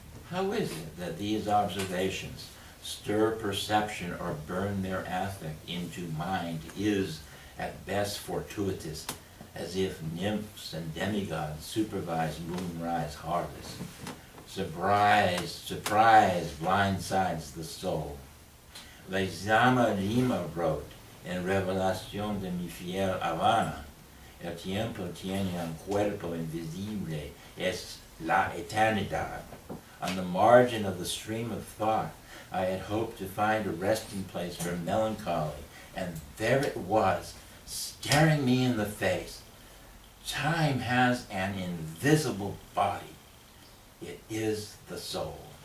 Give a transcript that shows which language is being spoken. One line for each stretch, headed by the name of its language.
English: How is it that these observations stir perception or burn their affect into mind is, at best, fortuitous, as if nymphs and demigods supervise moonrise harvest. Surprise blindsides the soul.
Spanish: Lezama Lima wrote in Revelación de mi fiel Habana, el tiempo tiene un cuerpo invisible, es la eternidad.
English: On the margin of the stream of thought, I had hoped to find a resting place for melancholy, and there it was, staring me in the face. Time has an invisible body. It is the soul.